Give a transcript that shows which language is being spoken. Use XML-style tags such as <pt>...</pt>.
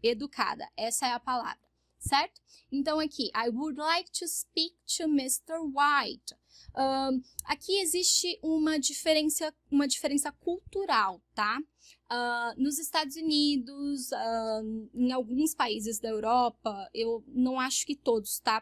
<pt>Educada, essa é a palavra, certo? Então, aqui,</pt> <en>I would like to speak to Mr. White.</en> <pt>Aqui existe uma diferença cultural, tá? Nos Estados Unidos, em alguns países da Europa, eu não acho que todos, tá?</pt>